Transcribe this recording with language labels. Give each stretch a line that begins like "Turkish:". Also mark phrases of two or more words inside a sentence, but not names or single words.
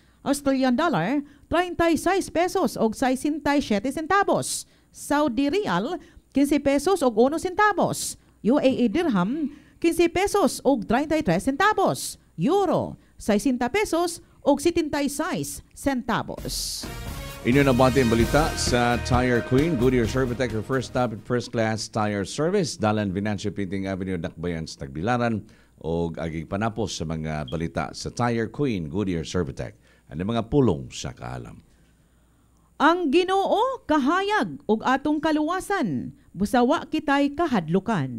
Cebuano: Australian dollar, 36 pesos o 67 centavos. Saudi Riyal, 15 pesos o 1 centavos. UAE dirham, 15 pesos o 33 centavos. Euro, 60 pesos o 76 centavos. Inyo na bati ang balita sa Tire Queen Goodyear Servitec,
English: your first stop at first class tire service.
Cebuano: Dalan Binancio Piinting Avenue, Dakbayan sa Tagbilaran. O agig panapos sa mga balita sa Tire Queen Goodyear Servitec. Ano mga pulong sa kaalam. Ang Ginoo kahayag ug atong kaluwasan, busawa kitay kahadlukan.